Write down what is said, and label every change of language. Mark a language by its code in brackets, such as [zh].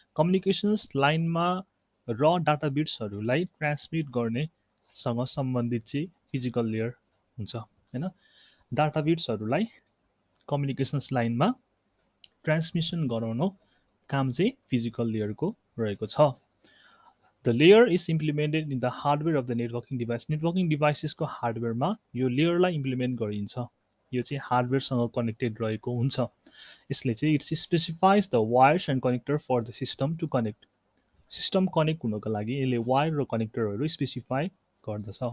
[ne] Communications लाइनमा र data बिट्सहरूलाई transmit गर्नेसँग सम्बन्धित चाहिँ फिजिकल लेयर हुन्छ हैन। डाटा बिट्सहरूलाई कम्युनिकेसन्स लाइनमा ट्रान्समिसन गराउन काम चाहिँ फिजिकल लेयरको रहेको छ। [en] The layer is implemented in the hardware of the networking device. [ne] Networking devices को हार्डवेयरमा यो लेयरलाई इम्प्लिमेन्ट गरिन्छ। यो चाहिँ हार्डवेयरसँग कनेक्टेड रहेको हुन्छ। यसले चाहिँ [en] It's specifies the wires and connector for the system to connect. [ne] System connect हुनको लागि यसले वायर र कनेक्टरहरू स्पेसिफाई गर्दछ।